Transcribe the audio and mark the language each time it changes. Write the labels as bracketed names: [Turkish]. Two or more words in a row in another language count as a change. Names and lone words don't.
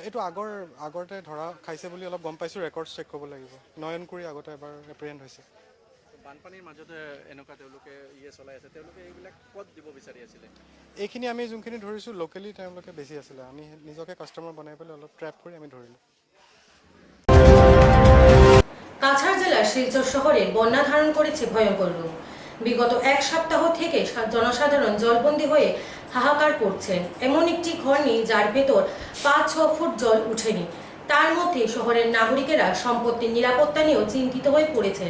[Assamese] এইটো আগতে ধৰা খাইছে বুলি অলপ গম পাইছোঁ, [English] records check [Assamese] কৰিব লাগিব। নয়নকুৰি আগতে এবাৰ এপ্ৰিহেণ্ড হৈছে। বানপানীৰ মাজতে এনেকুৱা তেওঁলোকে চলাই আছে, তেওঁলোকে এইবিলাক ক'ত দিব বিচাৰি আছিলে? এইখিনি আমি যোনখিনি ধৰিছোঁ লোকেলি তেওঁলোকে বেছি আছিলে। আমি নিজকে কাষ্টমাৰ বনাই পেলাই অলপ ট্ৰেপ কৰি আমি ধৰিলোঁ। [Bangla] কাছাড় জেলার শিলচর শহরে বন্যা ধারণ করেছে ভয়ঙ্কর রূপ। বিগত এক সপ্তাহ থেকে জনসাধারণ জলবন্দী হয়ে হাহাকার করছেন। এমন একটি ঘর নেই যার ভেতর 5-6 ফুট জল উঠেনি। তার মধ্যে শহরের নাগরিকেরা সম্পত্তির নিরাপত্তা নিয়েও চিন্তিত হয়ে পড়েছেন।